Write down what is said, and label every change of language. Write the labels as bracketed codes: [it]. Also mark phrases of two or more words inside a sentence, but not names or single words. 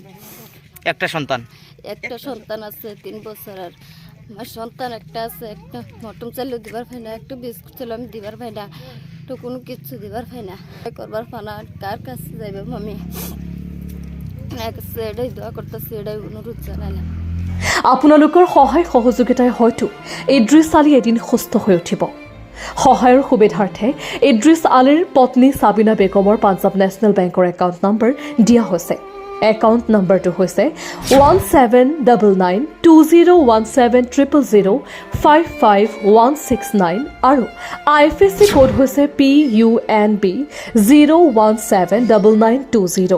[bn] একটা সন্তান আছে 3 বছর। আর আমার সন্তান একটা আছে, একটা মটন চাইলেও দিবার পাই না, একটু বিস্কুট চাইলেও আমি দিবার পাই না, তো কোনো কিছু দিবার পাই না, করবার পানা কার কাছে যাইবে আমি এটাই দোয়া করতেছি, এটাই অনুরোধ জানালাম। [as] আপোনালোকৰ সহায় সহযোগিতাই হয়তো ইদ্ৰিছ আলী এদিন সুস্থ হৈ উঠিব। সহায়ৰ সুবিধাৰ্থে ইদ্ৰিছ আলীৰ পত্নী সাবিনা বেগমৰ পাঞ্জাৱ নেশ্যনেল বেংকৰ [en] account number [as] দিয়া হৈছে। [en] account numberটো [as] হৈছে 1799201700556169 আৰু IFSC কোড হৈছে PUNB 0179920।